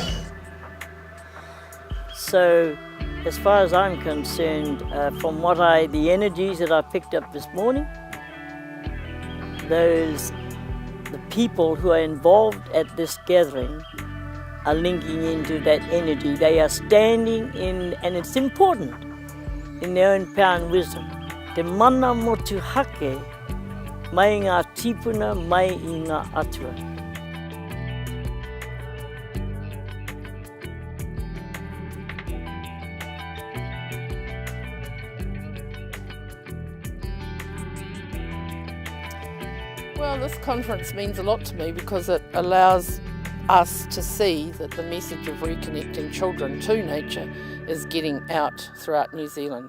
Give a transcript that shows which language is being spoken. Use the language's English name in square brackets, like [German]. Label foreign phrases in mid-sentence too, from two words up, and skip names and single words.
[English] So, as far as I'm concerned, from the energies that I picked up this morning, the people who are involved at this gathering are linking into that energy. They are standing in, and it's important, in their own power and wisdom. [Māori] Te mana motu hake, mai ngā tipuna, mai I ngā atua. [English] Well, this conference means a lot to me because it allows us to see that the message of reconnecting children to nature is getting out throughout New Zealand.